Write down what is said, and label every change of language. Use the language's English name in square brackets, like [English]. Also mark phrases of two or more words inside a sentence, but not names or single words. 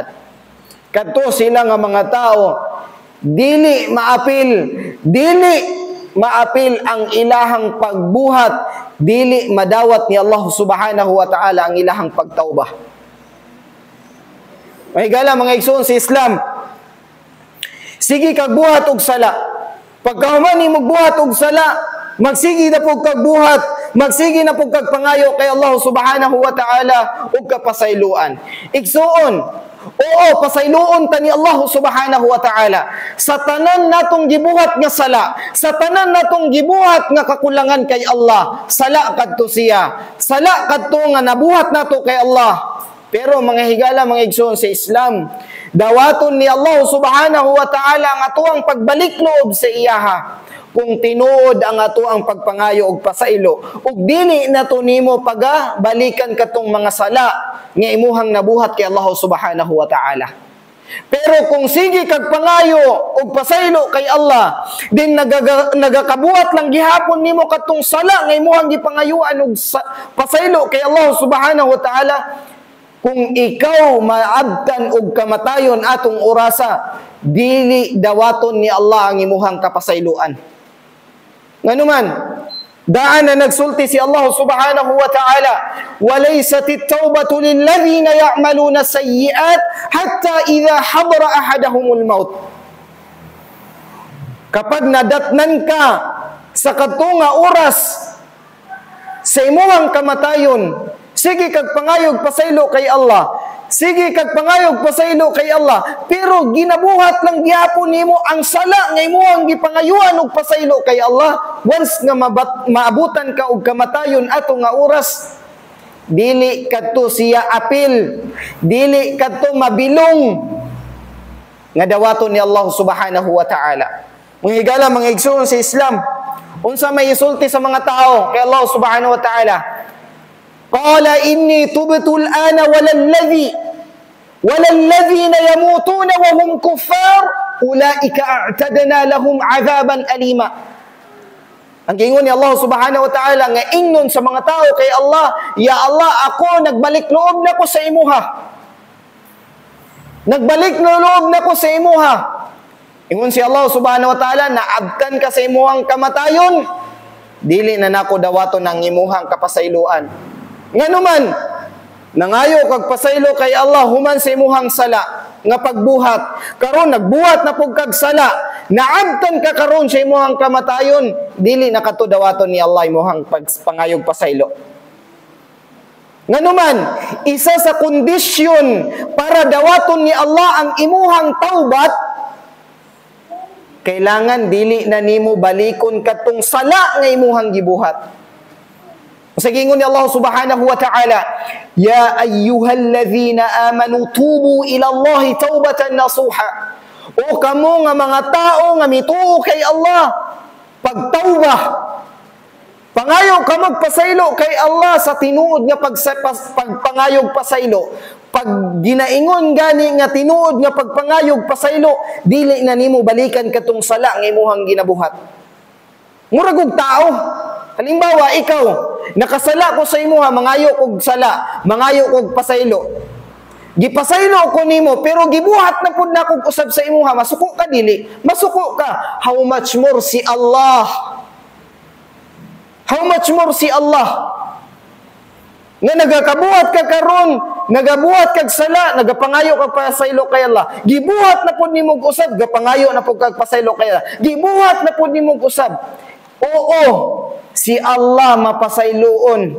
[Cebuano] Kadto sila nga mga tao, dili maapil ang ilahang pagbuhat, dili madawat ni Allah [Arabic] سبحانه وتعالى [Cebuano] ang ilahang pagtawbah. Mahigala mga igsoon sa Islam, sige kagbuhat og sala. Pagkahuman ni magbuhat og sala, magsigi na pug kagbuhat, magsigi na pug kagpangayo kay Allah [Arabic] سبحانه وتعالى [Cebuano] ug kapasayloan. Igsoon, oo, pasayloon ta ni Allah [Arabic] سبحانه وتعالى [Cebuano] sa tanan natong gibuhat nga sala, sa tanan natong gibuhat nga kakulangan kay Allah, sala kadto siya, sala kadto nga nabuhat nato kay Allah. Pero mga higala, mga igsoon sa Islam, dawaton ni Allah [Arabic] سبحانه وتعالى [Cebuano] ang atuang pagbalik loob sa iyaha kung tinuod ang atuang pagpangayo og pasaylo ug dili nato nimo pagabalikan katong mga sala nga imuhang nabuhat kay Allah [Arabic] سبحانه وتعالى. [Cebuano] Pero kung sige kag pangayo og pasaylo kay Allah, din nagakabuhat lang gihapon nimo katong sala nga imuhang gipangayuan og pasaylo kay Allah [Arabic] سبحانه وتعالى, [Cebuano] kung ikaw maabtan og kamatayon atong orasa, dili dawaton ni Allah ang imuhang kapasayloan. Nganuman, daan na nagsulti si Allah subhanahu wa ta'ala, [Arabic] وَلَيْسَتِ التَّوْبَةُ لِلَّذِينَ يَعْمَلُونَ السَّيِّئَاتِ حَتَّى إِذَا حَضَرَ أَحَدَهُمُ الْمَوْتِ. [Cebuano] Kapag nadatnan ka sa katunga oras sa imuhang kamatayon, sige kag pangayog pasaylo kay Allah. Sige kag pangayog pasaylo kay Allah. Pero ginabuhat lang gihapon nimo ang sala nga imuhang gipangayuan og pasaylo kay Allah. Once nga maabutan ka og kamatayon ato nga oras, dili kadto siya apil, dili kadto mabilong nga dawaton ni Allah [Arabic] سبحانه وتعالى. [Cebuano] Mga higala, mga igsoon sa Islam, unsa may isulti sa mga tao kay Allah [Arabic] سبحانه وتعالى? قال إني تبت الآن والذين يموتون وهم كفار أولئك أعتدنا لهم عذابا أليما. [Cebuano] Ang gingon ni Allah [Arabic] سبحانه وتعالى [Cebuano] nga ingnon sa mga tao kay Allah, ya Allah, ako nagbalik loob nako sa imuha. Nagbalik loob nako sa imuha. Ingon si Allah [Arabic] سبحانه وتعالى, [Cebuano] naabtan ka sa imuhang kamatayon, dili na nako dawaton ang imuhang kapasayloan. Nganuman, nangayo kag pasaylo kay Allah human sa imuhang sala nga pagbuhat, karon nagbuhat na pug kag sala, naabtan ka karon sa imuhang kamatayon, dili na kato dawaton ni Allah imuhang pangayog pasaylo. Nganuman, isa sa kondisyon para dawaton ni Allah ang imuhang taubat, kailangan dili na nimo balikon katong sala nga imuhang gibuhat. Sa gingon ni [Arabic] Allah سبحانه وتعالى يا أيها الذين آمنوا توبوا إلى الله توبة نصوحا. [Cebuano] O kamo nga mga tao nga mituo kay Allah, pagtawbah, pangayo ka magpasaylo kay Allah sa tinuod nga pagpangayog pasaylo. Pag ginaingon gani nga tinuod nga pagpangayog pasaylo, dili na nimo balikan katong sala nga imuhang ginabuhat. Murag og tao. Halimbawa, ikaw, nakasala ko sa imuha, mangayo kog sala, mangayo kog pasaylo. Gipasaylo ko nimo, pero gibuhat na pud na kog usab sa imuha, masuko ka dili? Masuko ka. [English] How much more si Allah? How much more si Allah? [Cebuano] Nga nagakabuhat ka karon, nagabuhat kag sala, nagapangayo kag pasaylo kay Allah. Gibuhat na pud nimo usab, gapangayo na pud kag pasaylo kay Allah. Gibuhat na pud nimo usab. Oo, si Allah mapasayloon.